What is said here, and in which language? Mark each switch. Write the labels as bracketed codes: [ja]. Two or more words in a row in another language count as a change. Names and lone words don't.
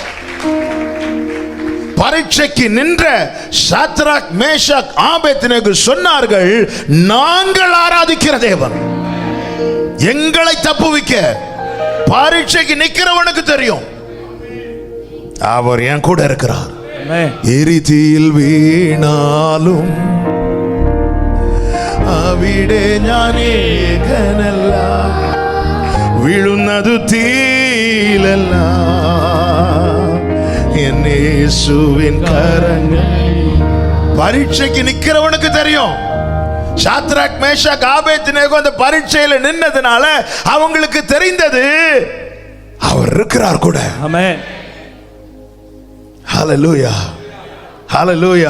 [ta] பரீட்சைக்கு நின்ற சாத்ராக், மேஷாக், ஆபேத்நேகோ சொன்னார்கள், நாங்கள் ஆராதிக்கிற தேவன் எங்களை தப்புவிக்க. பரீட்சைக்கு நிக்கிறவனுக்கு தெரியும் அவர் என் கூட இருக்கிறார். எரிதியில் வீணாலும் [ml] അവിടെ ഞാൻ ഏകനല്ല, വീഴുന്നതു തീയിലല്ല, എൻ യേശുവിൻ കരങ്ങൾ. [ta] பரீட்சைக்கு நிக்கிறவனுக்கு தெரியும். சாத்ராக், மேஷாக், ஆபேத்நேகோ அந்த பரீட்சையில நின்னதுனால அவங்களுக்கு தெரிந்தது அவர் இருக்கிறார் கூட. ஆமென். ஹல்லேலூயா, ஹல்லேலூயா.